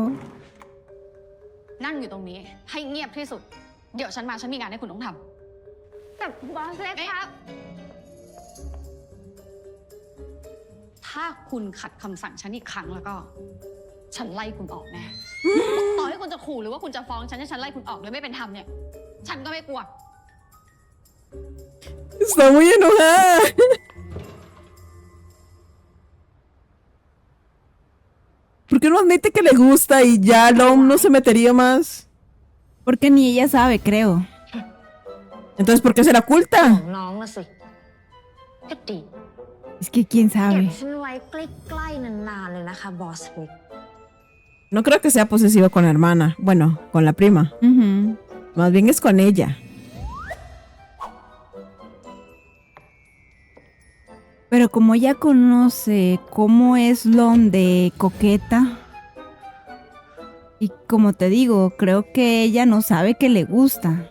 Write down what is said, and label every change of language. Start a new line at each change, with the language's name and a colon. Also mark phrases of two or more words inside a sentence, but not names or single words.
Thai: นั่งอยู่ตรงนี้ ให้เงียบที่สุด เดี๋ยวฉันมาฉันมีงานให้คุณต้องท แต่บอสเล็กครับ ำถ้าคุณขัดคำสั่งฉันอีกครั้งแล้วก็ ฉันไล่คุณออกแน่ ต่อให้คุณจะขู่หรือว่าคุณจะฟ้องฉันให้ฉันไล่คุณออกโดยไม่เป็นธรรมเนี่ย ฉันก็ไม่กลัว
Spanish: Está muy enojada. ¿Por qué no admite que le gusta y ya Lom no se metería más? Porque ni ella sabe, creo. Entonces, ¿por qué se la
Thai: ขอ
Spanish: oculta?
Thai: งน้องนะสิก็ดี
Spanish: Es que quién
Thai: เก็บ
Spanish: sabe.
Thai: ฉันไว้ใกล้ๆนานๆเลยนะคะบอสเล็ก
Spanish: No creo que sea posesiva con la hermana. Bueno, con la prima. Ujú. Más bien es con ella. Pero como ella conoce cómo es Lom de coqueta, y como te digo, creo que ella no sabe que le gusta.